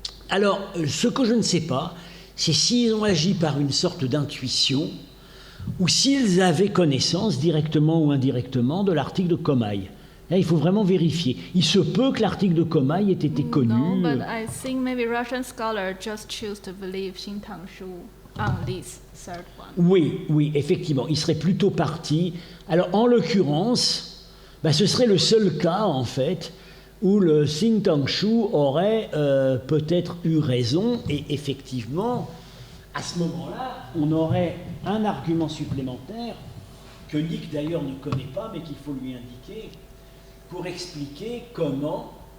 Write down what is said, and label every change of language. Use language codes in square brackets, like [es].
[fr] Alors, ce que je ne sais pas, c'est s'ils ont agi par une sorte d'intuition ou s'ils avaient connaissance, directement ou indirectement, de l'article de Komai. Là, il faut vraiment vérifier. Il se peut que l'article de Komai ait été connu. [en] No, but I think maybe Russian scholars just choose to believe Xintangshu on this third one. [fr] Oui, effectivement. Il serait plutôt parti. Alors, en l'occurrence, ce serait le seul cas, en fait, où le Xintangshu aurait peut-être eu raison, et effectivement, à ce moment-là, on aurait un argument supplémentaire que Nick d'ailleurs ne connaît pas, mais qu'il faut lui indiquer, pour expliquer comment